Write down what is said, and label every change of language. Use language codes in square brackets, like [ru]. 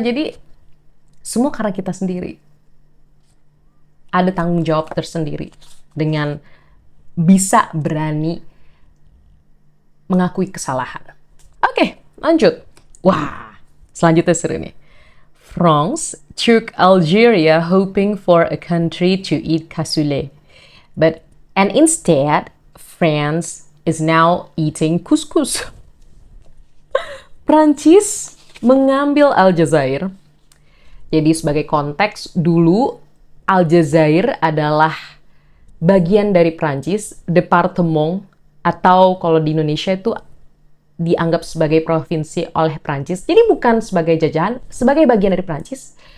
[id] Jadi, semua karena kita sendiri. Ada tanggung jawab tersendiri dengan bisa berani mengakui kesalahan. Oke, lanjut. Wah, selanjutnya seru nih. [en] France took Algeria hoping for a country to eat cassoulet. And instead, France is now eating couscous. [id] Prancis mengambil Aljazair. Jadi sebagai konteks, dulu Aljazair adalah bagian dari Prancis, departement, atau kalau di Indonesia itu dianggap sebagai provinsi oleh Prancis. Jadi bukan sebagai jajahan, sebagai bagian dari Prancis.